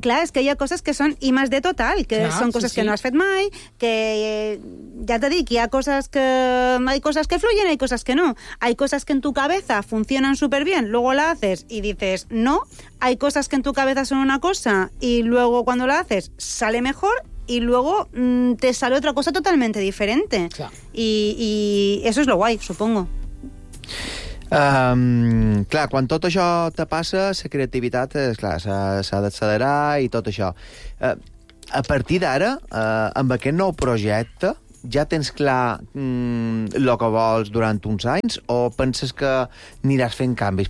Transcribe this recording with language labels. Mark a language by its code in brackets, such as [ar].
[ca] Clar, és que hi ha coses que són imatge de total, que clar, són coses que no has fet mai, que ja t'he dit, hi ha coses que fluyen, hi ha coses que no. Hi ha coses que [es] en tu cabeza funcionen superbien, luego la haces y dices no, hi ha coses que en tu cabeza són una cosa y luego cuando la haces sale mejor y luego te sale otra cosa totalmente diferente. Claro. Y eso es lo guay, supongo. [ca] Clar, quan tot això te passa, la creativitat, clar, s'ha d'accelerar i tot això. A partir d'ara, amb aquest nou projecte, ja tens clar el que vols durant uns anys o penses que aniràs fent canvis?